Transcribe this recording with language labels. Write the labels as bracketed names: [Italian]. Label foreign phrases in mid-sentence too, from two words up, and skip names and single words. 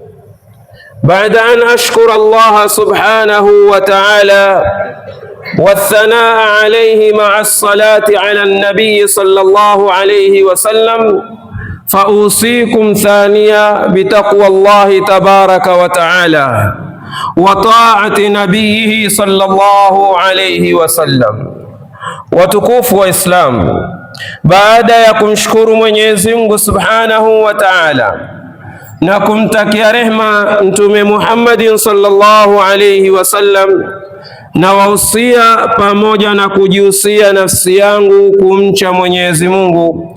[Arabic] بعد أن أشكر الله سبحانه وتعالى والثناء عليه مع الصلاة على النبي صلى الله عليه وسلم، فأوصيكم ثانيا بتقوى الله تبارك وتعالى وطاعة نبيه صلى الله عليه wasallam. [Swahili] Watukufu wa Islam, baada ya kumshukuru Mwenyezi Mungu [Arabic] سبحانه وتعالى [Swahili] na kumtakia rehma Mtume Muhammadin [Arabic] صلى الله عليه وسلم, [Swahili] na wahusia pamoja na kujihusia nafsi yangu kumcha Mwenyezi Mungu.